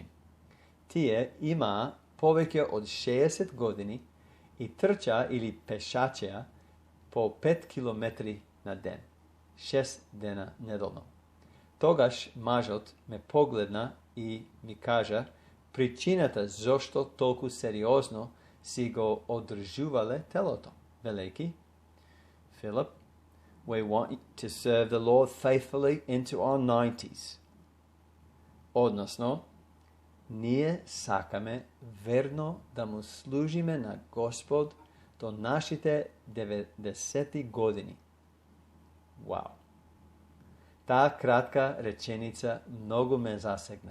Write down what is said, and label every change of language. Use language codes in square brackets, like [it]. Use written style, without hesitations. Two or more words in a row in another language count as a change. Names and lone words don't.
[mk] Тие имаа повеќе од 60 години и трча или пешачеа по 5 километри на ден, 6 дена неделно. Тогаш мажот ме погледна и ми кажа причината зошто толку сериозно си го одржувале телото, велејки: [en] Philip, we want to serve the Lord faithfully into our 90s. [mk] Односно, ние сакаме верно да му служиме на Господ до нашите 90 години. Вау! Таа кратка реченица многу ме засегна.